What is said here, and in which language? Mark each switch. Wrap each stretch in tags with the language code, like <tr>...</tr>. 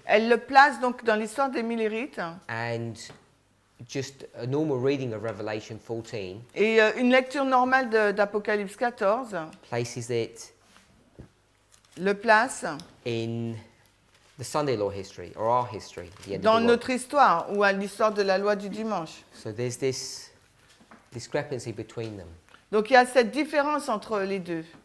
<fr>Elle le place donc dans l'histoire des Millérites.</fr> <en>and just a normal reading of Revelation 14</en> <fr>Et une lecture normale d'Apocalypse 14</fr> <en>places it</en> <fr>le place</fr> <en>in the Sunday law history, or our history, at the end</en> <fr>dans</fr> <en>of the world.</en> <fr>notre histoire ou à l'histoire de la loi du dimanche.</fr> <en>So there's this discrepancy between them.</en> <fr>Donc il y a cette différence entre les deux.</fr>